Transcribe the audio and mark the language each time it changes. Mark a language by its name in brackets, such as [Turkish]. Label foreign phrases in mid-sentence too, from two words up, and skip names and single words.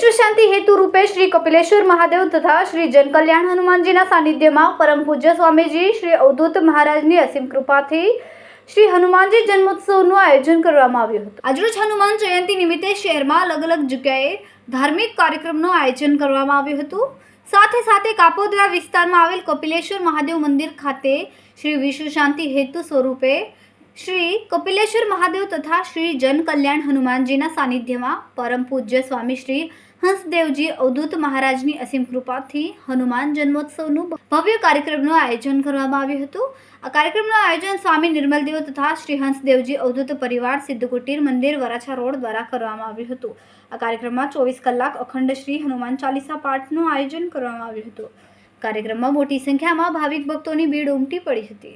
[Gujarati] શાંતિ હેતુ રૂપે શ્રી કપિલેશ્વર મહાદેવ તથા શ્રી જનકલ્યાણ હનુમાનજીના સાનિધ્યમાં પરમ પૂજ્ય સ્વામીજી શ્રી અવધૂત મહારાજની અસીમ કૃપાથી શ્રી હનુમાનજી जन्मोत्सवનું આયોજન કરવામાં આવ્યું હતું। આજરોજ હનુમાન જયંતિ નિમિત્તે શહેરમાં અલગ-અલગ જગ્યાએ ધાર્મિક કાર્યક્રમનું આયોજન કરવામાં આવ્યું હતું। સાથે કાપોદ્રા વિસ્તારમાં આવેલ કપિલેશ્વર મહાદેવ મંદિર ખાતે શ્રી વિશ્વ શાંતિ હેતુ સ્વરૂપે શ્રી કપિલેશ્વર મહાદેવ તથા શ્રી જનકલ્યાણ હનુમાનજીના સાનિધ્યમાં પરમ પૂજ્ય સ્વામી શ્રી હંસદેવજી અવધૂત મહારાજની અસીમ કૃપાથી હનુમાન जन्मोत्सवનું भव्य कार्यक्रमનું આયોજન કરવામાં આવ્યું હતું। આ કાર્યક્રમનું આયોજન સ્વામી નિર્મલદેવ તથા શ્રી હંસદેવજી અવધૂત પરિવાર સિદ્ધકુટીર મંદિર વરાછા રોડ દ્વારા કરવામાં આવ્યું હતું। આ કાર્યક્રમમાં 24 કલાક અખંડ શ્રી હનુમાન ચાલીસા પાઠનું આયોજન કરવામાં આવ્યું હતું। કાર્યક્રમમાં મોટી સંખ્યામાં ભાવિક ભક્તોની ભીડ ઉમટી પડી હતી।